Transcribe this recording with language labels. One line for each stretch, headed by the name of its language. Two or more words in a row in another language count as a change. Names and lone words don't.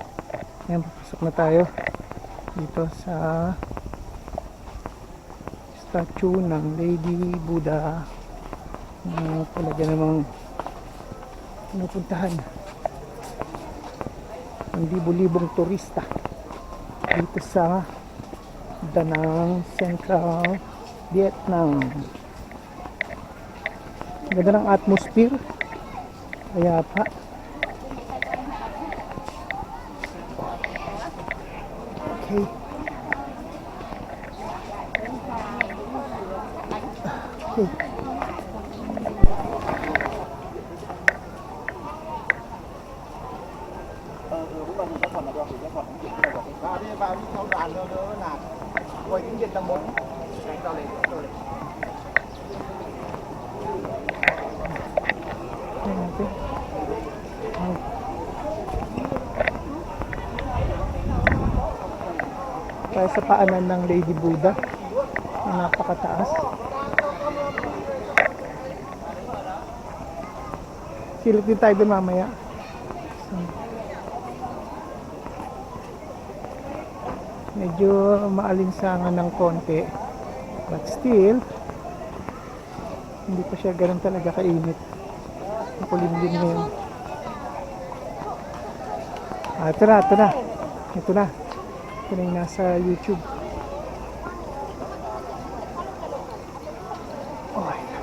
Filipino: Ayan, papasok na tayo dito sa statue ng Lady Buddha na talaga namang pinupuntahan ng libo-libong turista dito sa Da Nang, Central Vietnam. Ganda ng atmosphere, kaya pa okay. Okay.
Vietnamese: Vào đi theo đoàn nữa là quay tiếng Việt tầm 4 tao lên
Filipino: tayo sa paanan ng Lady Buddha na napakataas. Silip din tayo doon mamaya. Medyo maalinsangan ng konti,
English: but still
Filipino: hindi pa siya ganun talaga kainit. Makulimlim ngayon. Ito na ito na yung nasa YouTube. Okay.